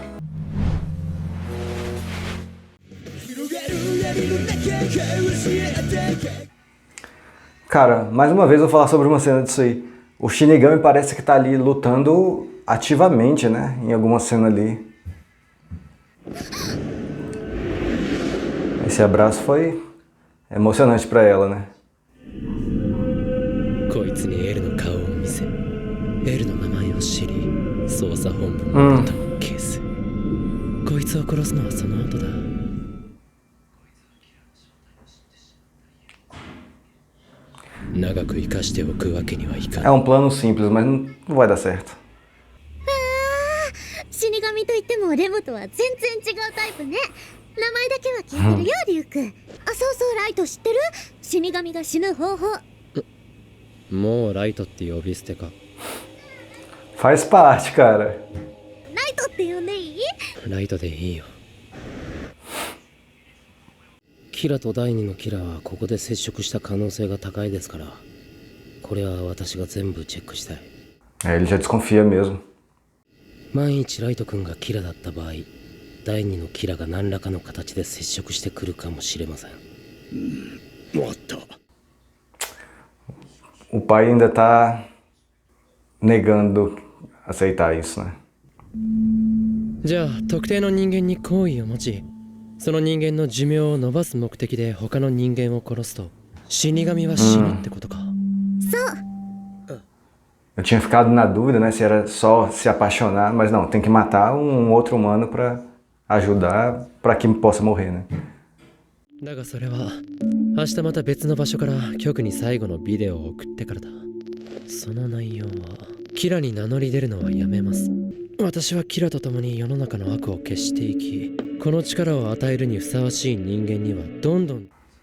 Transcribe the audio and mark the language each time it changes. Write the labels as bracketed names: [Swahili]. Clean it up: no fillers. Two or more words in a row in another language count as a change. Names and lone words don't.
[Portuguese] Cara, mais uma vez eu vou falar sobre uma cena disso aí. O Shinigami parece que tá ali lutando ativamente, né? Em alguma cena ali. Esse abraço foi emocionante pra ela, né? [Japanese] こいつにエルの顔を見せ、エルの名前を知り、捜査本部のボタンを消す。こいつを殺すのはその後だ。長く生かしておくわけにはいかん。 [Portuguese] É um plano simples, mas não vai dar certo. [Japanese] 死神といってもレモとは全然違うタイプね。名前だけは聞いてるよ、リュウ君。あ、そうそう、ライト知ってる？死神が死ぬ方法。もうライトって呼び捨てか。 [Portuguese] Faz parte, cara. [Japanese] ライトって呼んでいい？ライトでいいよ。キラと第二のキラはここで接触した可能性が高いですから、これは私が全部チェックしたい。 [Portuguese] Ele já desconfia mesmo. [Japanese] 万一ライト君がキラだった場合、第二のキラが何らかの形で接触してくるかもしれません。わかった。 [Portuguese] O pai ainda tá negando aceitar isso, né? [Japanese] じゃあ特定の人間に好意を持ち、その人間の寿命を伸ばす目的で他の人間を殺すと死神は死ぬってことか。そう。 [Portuguese] Eu tinha ficado na dúvida, né, se era só se apaixonar, mas não, tem que matar um outro humano pra ajudar, pra que possa morrer, né? [Japanese] だがそれは明日また別の場所から局に最後のビデオを送ってからだ。その内容はキラに名乗り出るのはやめます。私はキラと共に世の中の悪を消していき、この力を与えるにふさわしい人間にはどんどん。